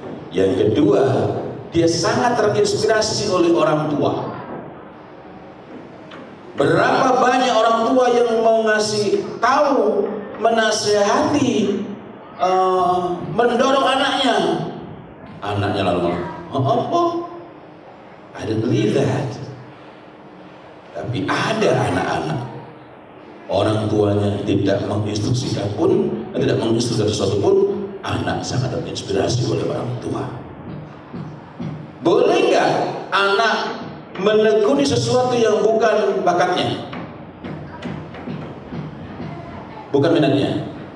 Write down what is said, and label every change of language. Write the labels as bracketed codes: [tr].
[id] Yang kedua, dia sangat terinspirasi oleh orang tua. Berapa banyak orang tua yang mau ngasih tahu, menasehati, mendorong anaknya. Anaknya lalu [en] oh, I don't believe that. [id] Tapi ada anak-anak, orang tuanya tidak menginstruksikan pun, tidak menginstruksikan sesuatu pun, anak sangat terinspirasi oleh orang tua. Boleh nggak anak menekuni sesuatu yang bukan bakatnya, bukan minatnya?